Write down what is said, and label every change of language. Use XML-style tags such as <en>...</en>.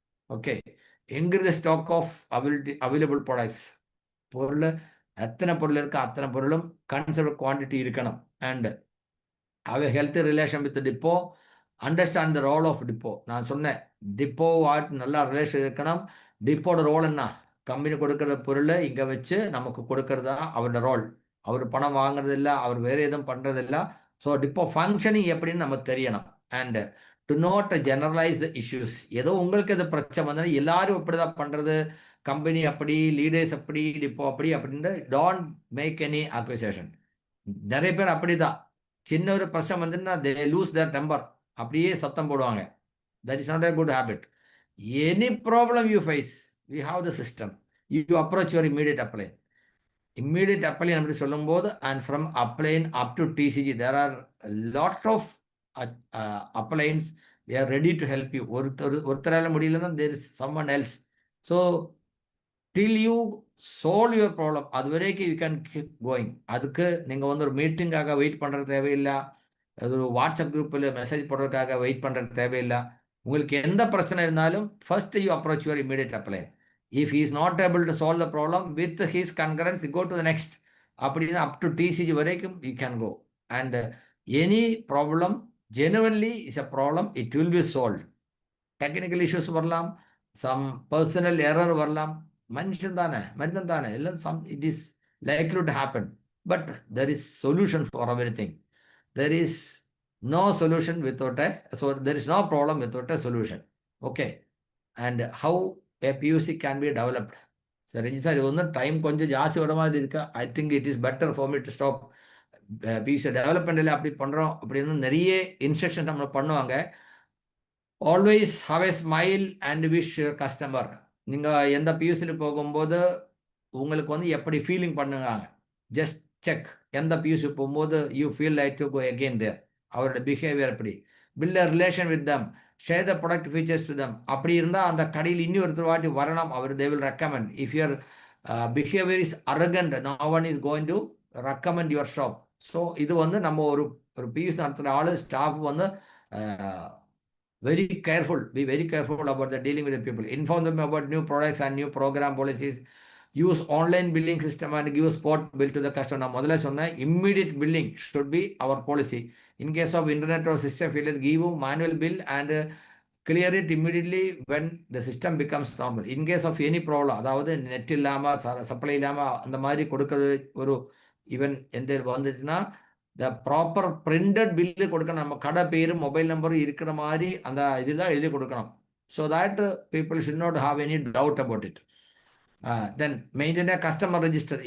<en>Okay, increase the stock of available products.</en> <ta>பொருள் எத்தனை பொருள் இருக்கோ அத்தனை பொருளும் கன்சர்வ் குவான்டிட்டி இருக்கணும்.</ta> <en>And have a healthy relation with the depot, understand the role of depot.</en> <ta>நான் சொன்னேன் டிப்போ வாட் நல்லா ரிலேஷன் இருக்கணும். டிப்போட ரோல் என்ன? கம்பெனி கொடுக்குற பொருளை இங்கே வச்சு நமக்கு கொடுக்கறதா அவரோட ரோல். அவர் பணம் வாங்குறது இல்லை, அவர் வேறு எதுவும் பண்ணுறது இல்லை. ஸோ டிப்போ ஃபங்க்ஷனிங் எப்படின்னு நமக்கு தெரியணும்.</ta> <en>And do not generalize the issues.</en> <ta>ஏதோ உங்களுக்கு எது பிரச்சனை வந்தாலும் எல்லாரும் இப்படி தான் பண்ணுறது, கம்பெனி அப்படி, லீடர்ஸ் அப்படி, டிப்போ அப்படி அப்படின்ட்டு</ta> <en>Don't make any acquisition.</en> <ta>நிறைய பேர் அப்படி தான், சின்ன ஒரு பிரச்சனை வந்துன்னா</ta> <en>they lose their temper,</en> <ta>அப்படியே சத்தம் போடுவாங்க.</ta> <en>That is not a good habit. Any problem you face, we have the system. You approach your immediate upline. Immediate upline</en> <ta>அப்படி சொல்லும்போது,</ta> <en>and from upline up to TCG, there are a lot of uplines. They are ready to help you.</en> <ta>ஒருத்தரால முடியலன்னா</ta> <en>there is someone else. So till you solve your problem,</en> <ta>அது வரைக்கும்</ta> <en>you can keep going.</en> <ta>அதுக்கு நீங்கள் வந்து ஒரு மீட்டிங்காக wait பண்ணுறது தேவையில்லை. அது ஒரு வாட்ஸ்அப் குரூப்பில் மெசேஜ் போடுறதுக்காக வெயிட் பண்ணுறது தேவையில்லை. உங்களுக்கு எந்த பிரச்சனை இருந்தாலும்</ta> <en>First you approach your immediate upline. If he is not able to solve the problem with his concurrence, go to the next. அப்படின்னு up to DCG வரைக்கும் you can go. And any problem genuinely is a problem, it will be solve.</en> <ta>Technical issues வரலாம், some personal error வரலாம், மனுஷன் தானே, மனிதன் தானே, எல்லாம்</ta> <en>It is likely to happen. But there is solution for everything. There is no solution without so there is no problem without a solution. Okay, and how a PUC can be developed.</en> <ta>So Ranjit sir, இது time கொஞ்சம் ஜாஸ்தி வர மாதிரி இருக்கு.</ta> <en>I think it is better for me to stop.</en> <ta>PUC டெவலப்மெண்ட்டில் அப்படி பண்ணுறோம் அப்படின்னு நிறைய இன்ஸ்ட்ரக்ஷன் நம்ம பண்ணுவாங்க.</ta> <en>Always have a smile and wish your customer.</en> <ta>நீங்கள் எந்த பியூசியில் போகும்போது உங்களுக்கு வந்து எப்படி ஃபீலிங் பண்ணுங்க,</ta> <en>Just check.</en> <ta>எந்த பியூசி போகும்போது</ta> <en>You feel like to go again there.</en> <ta>அவரோட பிஹேவியர் எப்படி,</ta> <en>Build a relation with them, share the product features to them.</en> <ta>அப்படி இருந்தால் அந்த கடையில் இன்னும் ஒருத்தர் வாட்டி வரணும். அவர்</ta> <en>They will recommend. If your behaviour is arrogant, no one is going to recommend your shop. So</en> <ta>இது வந்து நம்ம ஒரு பியூசி நடத்துகிற ஆள், ஸ்டாஃப் வந்து</ta> <en>very careful, be very careful about the dealing with the people. Inform them about new products and new program policies. Use online billing system and give spot bill to the customer.</en> <ta>நான் முதல்ல சொன்னேன்,</ta> <en>immediate billing should be our policy. In case of internet or system failure, give manual bill and clear it immediately when the system becomes normal. In case of any problem,</en> <ta>அதாவது net இல்லாமல் supply இல்லாமல் அந்த மாதிரி கொடுக்கறது, ஒரு even எந்த வந்துச்சுன்னா த proper printed bill கொடுக்கணும். நம்ம கடை பேர் மொபைல் நம்பரும் இருக்கிற மாதிரி அந்த இதெல்லாம் எழுதி கொடுக்கணும்.</ta> <en>So that people should not have any doubt about it. Then maintain customer register.</en>